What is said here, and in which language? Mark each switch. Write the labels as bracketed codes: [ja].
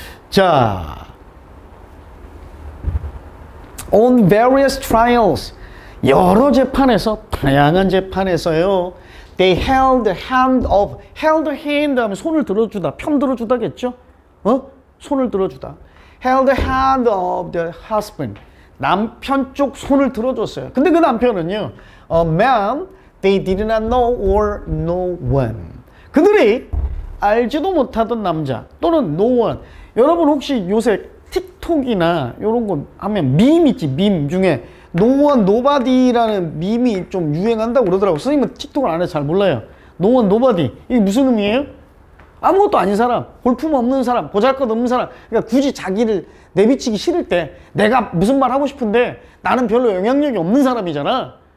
[ko] 자, [en] on various trials, [ko] 여러 재판에서, 다양한 재판에서요, [en] they held the hand [ko] 하면 손을 들어주다, 편 들어주다겠죠? 손을 들어주다. [en] held the hand of the husband, [ko] 남편 쪽 손을 들어줬어요. 근데 그 남편은요, [en] a man they did not know or no one, [ko] 그들이 알지도 못하던 남자 또는 no one. 여러분 혹시 요새 틱톡이나 이런 거 하면 밈 있지, 밈 중에 no one, nobody라는 밈이 좀 유행한다고 그러더라고요. 선생님은 틱톡을 안 해서 잘 몰라요. no one, nobody. 이게 무슨 의미예요? 아무것도 아닌 사람, 볼품 없는 사람, 보잘것 없는 사람. 그러니까 굳이 자기를 내비치기 싫을 때 내가 무슨 말 하고 싶은데 나는 별로 영향력이 없는 사람이잖아.